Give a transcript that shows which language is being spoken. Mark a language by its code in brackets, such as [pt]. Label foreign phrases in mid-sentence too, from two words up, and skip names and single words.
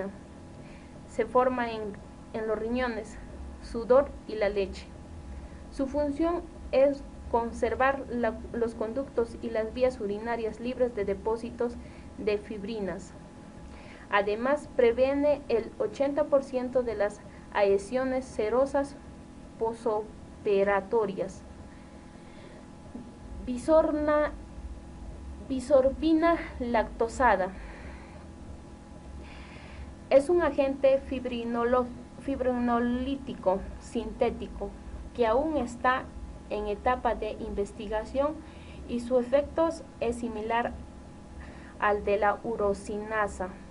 [es] Se forma en los riñones, sudor y la leche. Su función es conservar los conductos y las vías urinarias libres de depósitos de fibrinas. Además, previene el 80% de las adhesiones serosas posoperatorias. Bisorbina lactosada. Es un agente fibrinolítico sintético que aún está en etapa de investigación y su efecto es similar al de la urosinasa.